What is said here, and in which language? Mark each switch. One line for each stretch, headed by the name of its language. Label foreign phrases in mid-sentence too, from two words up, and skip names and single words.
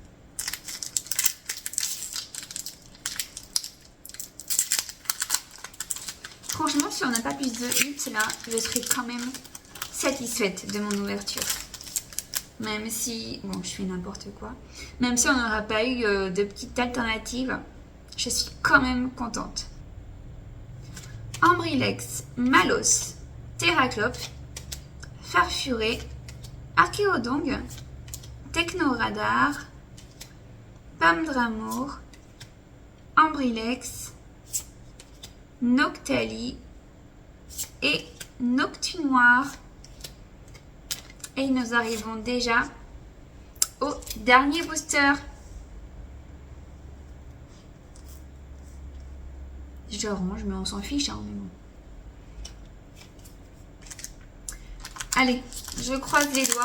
French: Franchement, si on n'a pas plus de hits là, je serais quand même satisfaite de mon ouverture. Même si, bon, je fais n'importe quoi. Même si on n'aura pas eu de petites alternatives, je suis quand même contente. Ambrilex, Malos, Terraclope, Farfuré, Archéodong, Technoradar, Pamdramour, Ambrilex, Noctali et Noctunoir. Et nous arrivons déjà au dernier booster. Je range, mais on s'en fiche, hein, mais bon. Allez, je croise les doigts.